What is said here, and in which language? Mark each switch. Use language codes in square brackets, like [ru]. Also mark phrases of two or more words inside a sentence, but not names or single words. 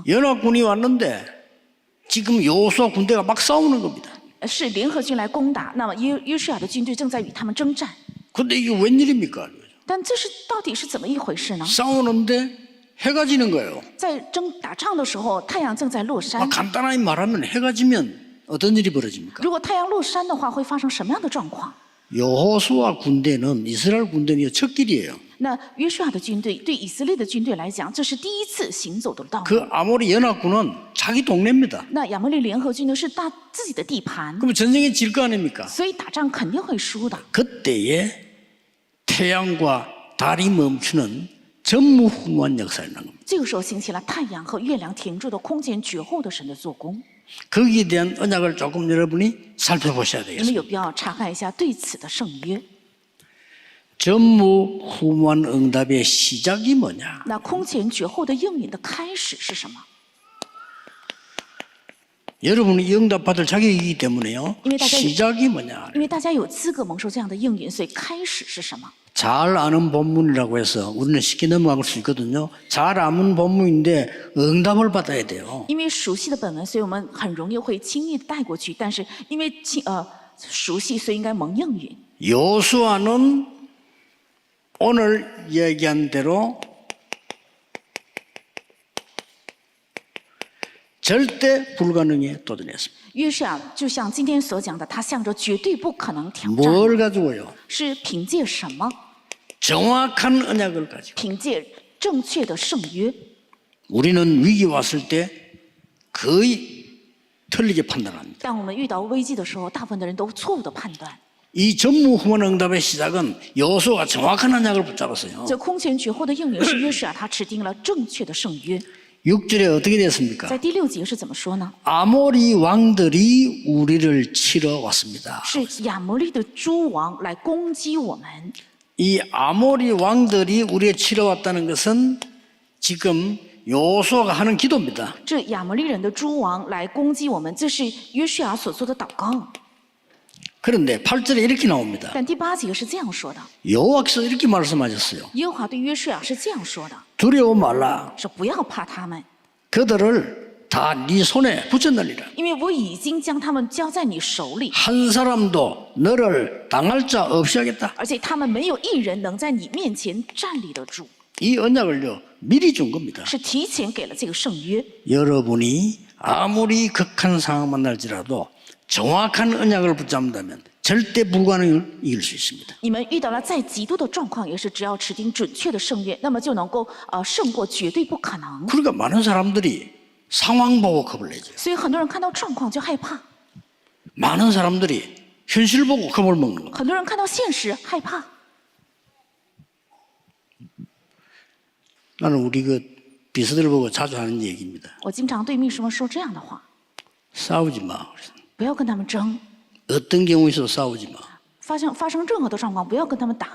[ko] 연합군이 왔는데 지금 여호수아 군대가 막 싸우는 겁니다. [zh] 是联合军来攻打，那么约书亚的军队正在与他们征战。 [ko] 근데 이게 웬일입니까? [zh] 但这是到底是怎么一回事呢？ [ko] 싸우는데 해가 지는 거예요. [zh] 在打仗的时候，太阳正在落山。 [ko] 간단하게 말하면 해가 지면 어떤 일이 벌어집니까? [zh] 如果太阳落山的话，会发生什么样的状况？ [ko] 여호수아 군대는 이스라엘 군대는 첫 길이에요. [zh] 那约书亚的军队对以色列的军队来讲，这是第一次行走的道路。 [ko] 그 아모리 연합군은 자기 동네입니다. [zh] 那亚摩利联合军呢是自己的地盘， [ko] 그럼 전쟁에 질 거 아닙니까? [zh] 所以打仗肯定会输的。 [ko] 그때에 태양과 달이 멈추는 전무후무한 역사를 난 겁니다. [zh] 这个时候兴起了太阳和月亮停住的空前绝后的神的做工。 [ko] 거기에 대한 언약을 조금 여러분이 살펴보셔야 [zh] 你们 [ko] 되겠습니다. [zh] 有必要查看一下对此的圣约。 [ko] 전무후무한 응답의 시작이 뭐냐? [zh] 那空前绝后的应允的开始是什么？ [ko] 여러분이 이 응답 받을 자격이기 때문에요. 이미 다들- 시작이 뭐냐? [zh] 因为大家有资格蒙受这样的应允，所以开始是什么？ [ko] 잘 아는 본문이라고 해서 우리는 쉽게 넘어갈 수 있거든요. 잘 아는 본문인데 응답을 받아야 돼요. [zh] 因为熟悉的本文，所以我们很容易会轻易地带过去。但是因为熟悉，所以应该蒙应允。 [ko] 여호수아는 오늘 얘기한 대로 절대 불가능에 도전했습니다. [zh] 约书亚就像今天所讲的，他向着绝对不可能挑战， [ko] 뭘 가지고요? [zh] 是凭借什么？ [ko] 정확한 언약을 가지고. [zh] 凭借正确的圣约。 [ko] 우리는 위기 왔을 때 거의 틀리게 판단합니다. [zh] 当我们遇到危机的时候，大部分的人都错误的判断。 [ko] 이 전무후무한 응답의 시작은 여호수아가 정확한 언약을 붙잡았어요. [zh] 这空前绝后的应允是约书亚他持定了正确的圣约。 [ko] 6절에 어떻게 됐습니까? [zh] 在第6节是怎么说呢？ [ko] 아모리 왕들이 우리를 치러 왔습니다. [zh] 是亚摩利的诸王来攻击我们。 [ko] 이 아모리 왕들이 우리를 치러 왔다는 것은 지금 요수아가 하는 기도입니다. [zh] 这亚摩利人的诸王来攻击我们，这是约书亚所做的祷告。 [ko] 그런데 8절에 이렇게 나옵니다. [zh] 但第8节是这样说的： [ko] 여호와께서 이렇게 말씀하셨어요. [zh] 耶和华对约书亚是这样说的， [ko] 두려워 말라. [zh] 说不要怕他们， [ko] 그들을 다 네 손에 붙였느니라. [zh] 因为我已经将他们交在你手里， [ko] 한 사람도 너를 당할 자 없이 하겠다. [zh] 而且他们没有一人能在你面前站立得住， [ko] 이 언약을요 미리 준 겁니다. [zh] 是提前给了这个圣约。 [ko] 여러분이 아무리 극한 상황 만날지라도 정확한 언약을 붙잡는다면 절대 불가능을 이길 수 있습니다. [zh] 你们遇到了再极度的状况，也是只要持定准确的圣约，那么就能够胜过绝对不可能。 [ko] 그러니까 많은 사람들이 상황 보고 겁을 내죠. [zh] 所以很多人看到状况就害怕， [ko] 많은 사람들이 현실 보고 겁을 먹는 겁니다. [zh] 很多人看到现实害怕。 [ko] 나는 우리 그 비서들 보고 자주 하는 얘기입니다. [zh] 我经常对秘书们说这样的话： [ko] 싸우지 마. [zh] 不要跟他们争， [ko] 어떤 경우 있어도 싸우지 마. [zh] 发生任何的状况，不要跟他们打。